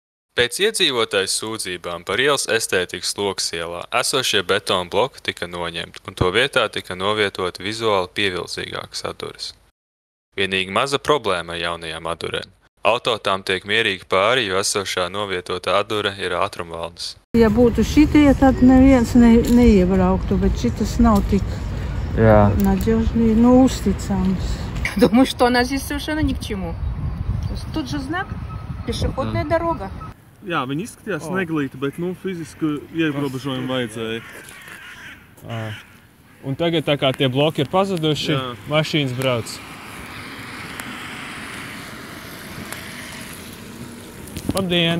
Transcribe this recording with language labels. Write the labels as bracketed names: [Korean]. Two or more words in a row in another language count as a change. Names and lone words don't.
[Latvian] Pēc iedzīvotāju sūdzībām par ielas estētikas Loksielā esošie betona bloki tika noņemti, un to vietā tika novietoti vizuāli pievilcīgākas atdures. Vienīgi maza problēma ar jaunajām atdurēm. Auto tām tiek mierīgi pāri, jo esošā novietotā atdure ir ātrumvaldes. Ja būtu šitie, tad neviens neiebrauktu, bet šitas nav tik надежный, uzticams. [Russian] Думаю, что она здесь совершенно ни к чему. Тут же знак, пешеходная дорога. [Latvian] Jā, viņi izskatījās neglīti, bet fiziski ierobežojumi vajadzēja. Un tagad tā kā tie bloki ir pazuduši, mašīnas brauc. Labdien!